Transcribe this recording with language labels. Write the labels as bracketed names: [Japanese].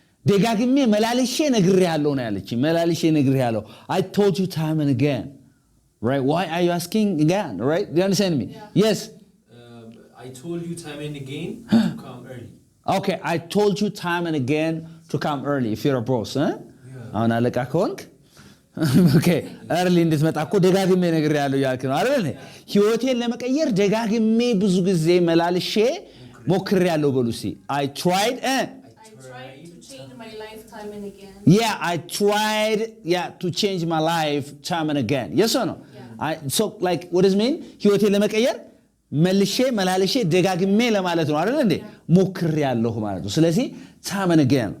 [Amharic] ደጋግሜ መላልሼ ነግሬሃለሁ ነው ያለችኝ። መላልሼ ነግሬሃለሁ. [English] I told you time and again. Right? Why are you asking again? Right? Do you understand me? Yeah. Yes. I told you time and again to come early. Okay, I told you time and again to come early if you're a boss, huh? [Amharic] አሁን አለቃ ከሆንክ ኦኬ early እንድትመጣ እኮ ደጋግሜ ነግሬሃለሁ ያልክ ነው አይደል? ህይወቴን ለመቀየር ደጋግሜ ብዙ ጊዜ መላልሼ ሞክሬያለሁ በሉ እስቲ [English] I tried to change my life time and again. Yeah, I tried to change my life time and again. Yes or no? Yeah. So like what does it mean? [Amharic] ህይወቴን ለመቀየር መላልሼ ደጋግሜ ለማለት ነው አይደል እንዴ? ሞክሬያለሁ ማለት ነው። ስለዚህ [English] time and again.